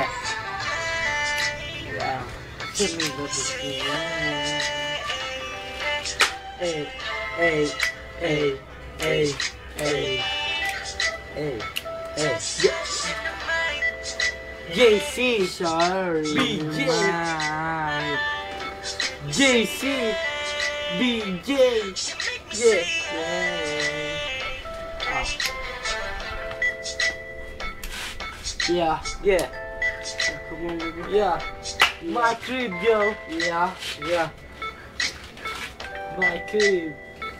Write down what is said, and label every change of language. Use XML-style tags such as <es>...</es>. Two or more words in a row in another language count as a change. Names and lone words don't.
<en>Yeah.</en> <tl>Sumigot siya.</tl> <en>Hey, hey, hey, hey, hey, hey, hey. JC, sorry. BJ. JC, BJ. Yeah. Yeah. Yeah. Come on, baby. Yeah. My crib, yo. Yeah. Yeah. My crib.</en>